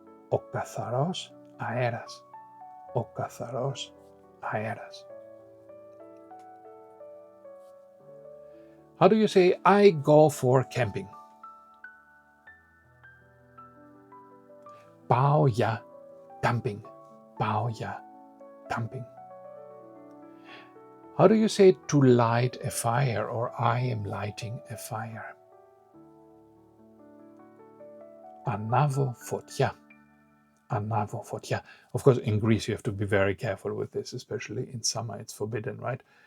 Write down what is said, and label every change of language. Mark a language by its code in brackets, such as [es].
[el] O katharos aeras. O katharos aeras. [en] How do you say I go for camping? [el] Πάω για camping. Πάω για camping. [en] How do you say to light a fire or I am lighting a fire? [el] Ανάβω φωτιά. Ανάβω φωτιά. [en] Of course, in Greece you have to be very careful with this, especially in summer it's forbidden, right?